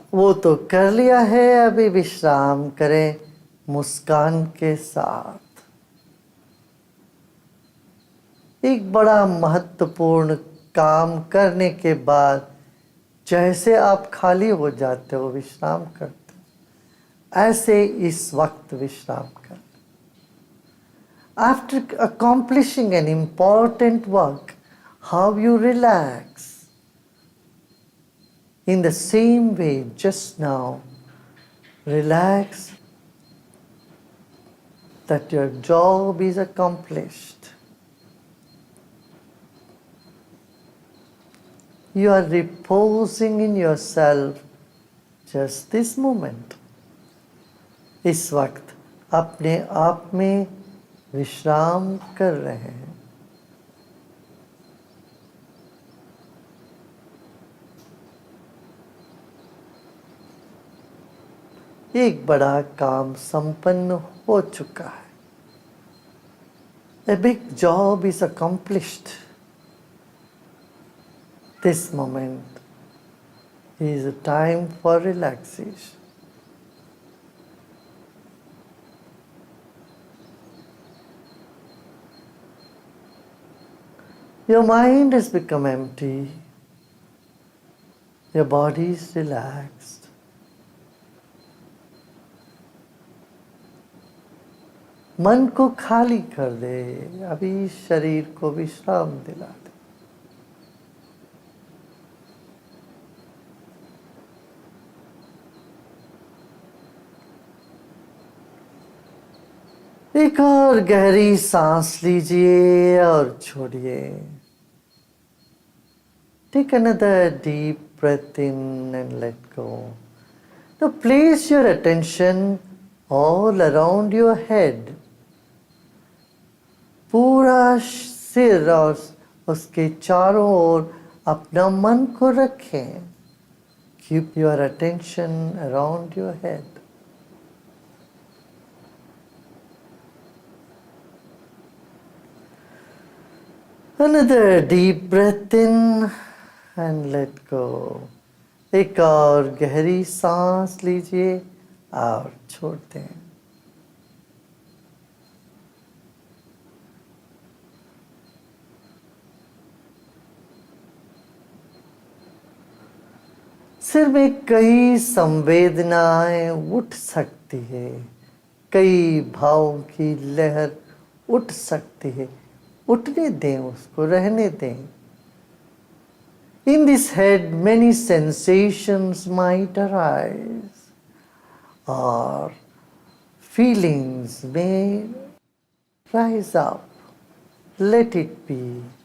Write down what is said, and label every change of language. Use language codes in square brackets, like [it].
[hi] वो तो कर लिया है, अभी विश्राम करें मुस्कान के साथ। एक बड़ा महत्वपूर्ण काम करने के बाद जैसे आप खाली हो जाते हो, विश्राम करते हो, ऐसे इस वक्त विश्राम कर। [en] After accomplishing an important work, how you relax. In the same way, just now, relax that your job is accomplished. You are reposing in yourself just this moment. [hi] इस वक्त अपने आप में विश्राम कर रहे हैं। एक बड़ा काम संपन्न हो चुका है। [en] A big job is accomplished. This moment is a time for relaxation. Your mind has become empty. Your body is relaxed. [hi] मन को खाली कर दे, अभी शरीर को विश्राम दिला दे। एक और गहरी सांस लीजिए और छोड़िए। [en] Take another deep breath in and let go. Now place your attention all around your head. [hi] पूरा सिर और उसके चारों ओर अपना मन को रखें। [en] Keep your attention around your head. Another deep breath in and let go. [hi] एक और गहरी सांस लीजिए और छोड़ दें। सिर में कई संवेदनाएं उठ सकती है, कई भावों की लहर उठ सकती है। उठने दें, उसको रहने दें। [en] In this head, many sensations might arise, or feelings may rise up. Let it be.